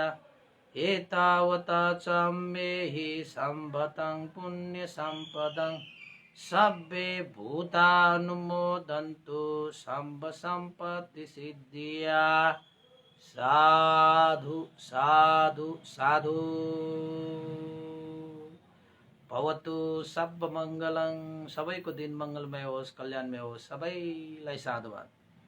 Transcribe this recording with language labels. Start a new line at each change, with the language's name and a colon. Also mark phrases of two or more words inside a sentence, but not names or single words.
Pali: एतावता सम्मेहि सम्भतं पुण्य सम्पदं सब्बे भूतानुमोदन्तु सम्ब सम्पत्ति सिद्धिया। साधु साधु साधु। भवतु सब मङ्गलं।
Nepali: सबैको दिन मङ्गलमय होस्, कल्याणमय होस्। सबैलाई साधुवाद।